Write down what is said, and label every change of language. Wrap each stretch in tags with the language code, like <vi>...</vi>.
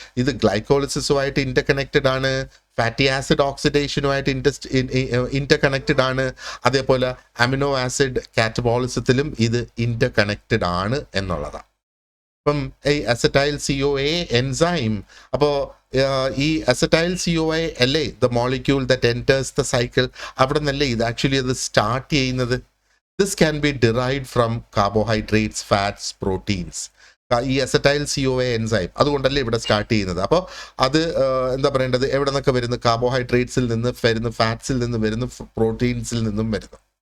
<ml>ഇത് ഗ്ലൈക്കോളിസിസുമായിട്ട് ഇൻ്റർകണക്റ്റഡ് ആണ്, fatty acid ഓക്സിഡേഷനുമായിട്ട് interconnected ആണ്, അതേപോലെ അമിനോ ആസിഡ് കാറ്റബോളിസത്തിലും ഇത് ഇൻ്റർകണക്റ്റഡ് ആണ് എന്നുള്ളതാണ്. അപ്പം ഈ അസറ്റൈൽ CoA എൻസൈം, അപ്പോൾ ഈ അസറ്റൈൽ CoA അല്ലേ</ml> <en>the molecule that enters the cycle,</en> <ml>അവിടെ നിന്നല്ലേ ഇത് ആക്ച്വലി അത് സ്റ്റാർട്ട് ചെയ്യുന്നത്.</ml> <en>This can be derived from carbohydrates, fats, proteins.</en> <ml>ഈ അസറ്റൈൽ CoA എൻസൈം അതുകൊണ്ടല്ലേ ഇവിടെ സ്റ്റാർട്ട് ചെയ്യുന്നത്. അപ്പോൾ അത് എന്താ പറയേണ്ടത്, എവിടെ നിന്നൊക്കെ വരുന്നു, കാർബോഹൈഡ്രേറ്റ്സിൽ നിന്ന് വരുന്നു, ഫാറ്റ്സിൽ നിന്ന് വരുന്നു, പ്രോട്ടീൻസിൽ നിന്നും വരുന്നു.</ml>